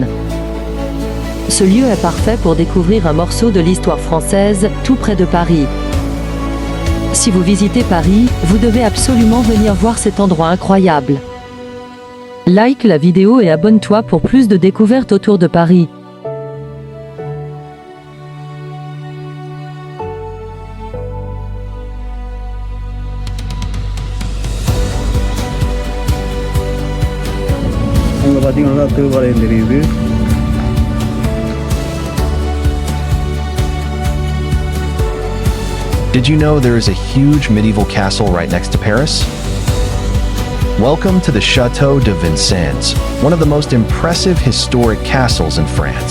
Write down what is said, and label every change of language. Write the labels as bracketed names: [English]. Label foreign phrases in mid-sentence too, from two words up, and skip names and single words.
[French] Ce lieu est parfait pour découvrir un morceau de l'histoire française, tout près de Paris. Si vous visitez Paris, vous devez absolument venir voir cet endroit incroyable. Like la vidéo et abonne-toi pour plus de découvertes autour de Paris. [Tamil] அங்கே பார்த்தீங்கன்னா திருவாலயம் தெரியுது. [English] Did you know there is a huge medieval castle right next to Paris? Welcome to the Château de Vincennes, one of the most impressive historic castles in France.